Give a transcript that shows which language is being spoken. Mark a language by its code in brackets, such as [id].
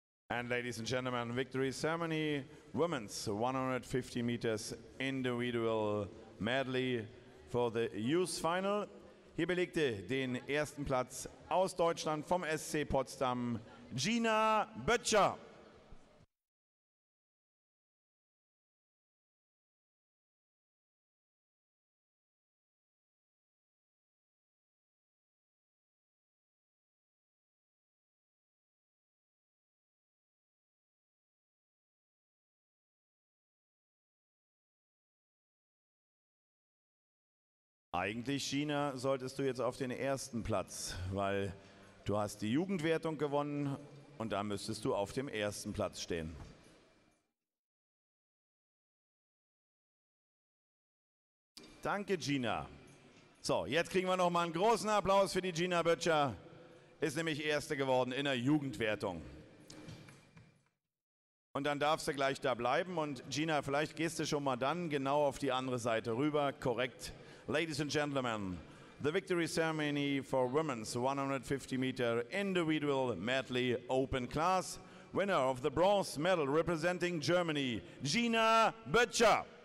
[en] And ladies and gentlemen, victory ceremony, women's 150 meters individual medley for the youth final. [de] Hier belegte den ersten Platz aus Deutschland vom SC Potsdam Gina Böttcher. Eigentlich, Gina, solltest du jetzt auf den ersten Platz, weil du hast die Jugendwertung gewonnen und da müsstest du auf dem ersten Platz stehen. Danke, Gina. So, jetzt kriegen wir noch mal einen großen Applaus für die Gina Böttcher. Ist nämlich Erste geworden in der Jugendwertung. Und dann darfst du gleich da bleiben und Gina, vielleicht gehst du schon mal dann genau auf die andere Seite rüber, korrekt. [en] Ladies and gentlemen, the victory ceremony for women's 150 meter individual medley open class. Winner of the bronze medal representing Germany, Gina Böttcher.